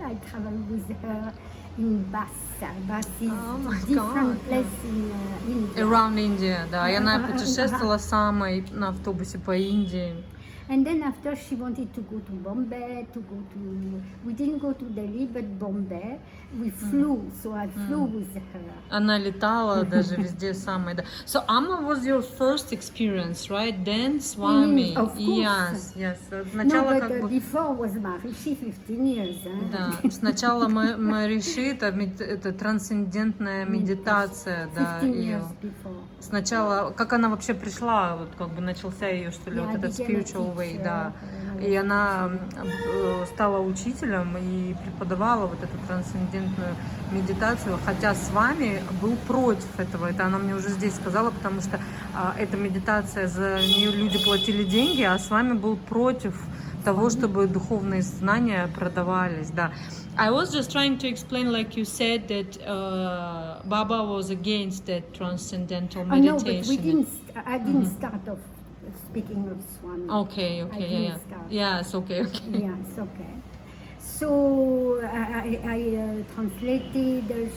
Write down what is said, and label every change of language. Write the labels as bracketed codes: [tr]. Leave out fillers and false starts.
[en] I traveled with her in Bass. Bass is a different place in India. Around India, [ru] да. И она путешествовала сама на автобусе по Индии. [en] And then after she wanted to go to Bombay, we didn't go to Delhi, but Bombay. We flew, so I flew with her. [ru] Она летала даже везде самой, да. [en] So Amma was your first experience, right? Then Swami. Of course. Yes. [ru] Сначала [en] no, but before was Maharishi 15 years. [ru] Да. Сначала Maharishi это трансцендентная медитация, да. [en] 15 years before. [ru] Сначала, как она вообще пришла, вот как бы начался ее, что ли, вот этот [en] spiritual way, [ru] да. И она стала учителем и преподавала вот эту трансцендентную медитацию, хотя с вами был против этого. Это она мне уже здесь сказала, потому что эта медитация, за нее люди платили деньги, а с вами был против того, чтобы духовные знания продавались, да. [en] I was just trying to explain, like you said, that Baba was against that transcendental meditation. No, but I didn't start off speaking of Swami. Okay, yeah. Yes, okay. Yes, okay. So I translated.